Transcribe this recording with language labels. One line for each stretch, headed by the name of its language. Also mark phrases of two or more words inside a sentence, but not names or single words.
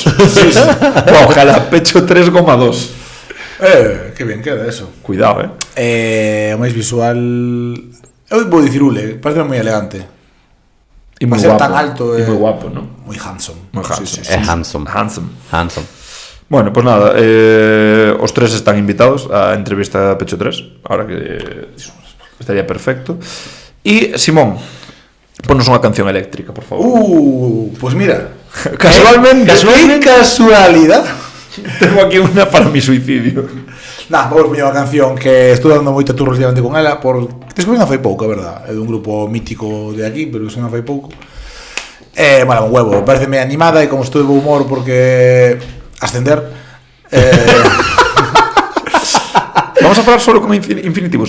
Spanish: Sí. Ojalá, Pecho 3, Goma 2. Que bien queda eso. Cuidado,
Galician: O máis visual... Eu vou dicir Ule, parece moi elegante. E moi ser guapo. tan alto, E moi guapo, non? Moi handsome. Moi handsome. Sí. É handsome. Handsome. Bueno, pues nada, os tres están invitados a entrevista a Pecho 3.
Spanish: Ahora que estaría perfecto.
Galician: E Simón, ponnos unha canción eléctrica, por favor.
Spanish: Pues mira. Casualmente. ¡Qué casualidad! Tengo aquí una para mi suicidio. Nah,
Galician: vamos poñer unha canción que estou dando moita turro últimamente con ela descubrí fai pouco, a verdad. É dun grupo mítico de aquí, pero que fai pouco. Bueno,
Spanish: un huevo,
Galician: pareceme animada e como estou de bo humor porque ascender Vamos a falar solo con infinitivos.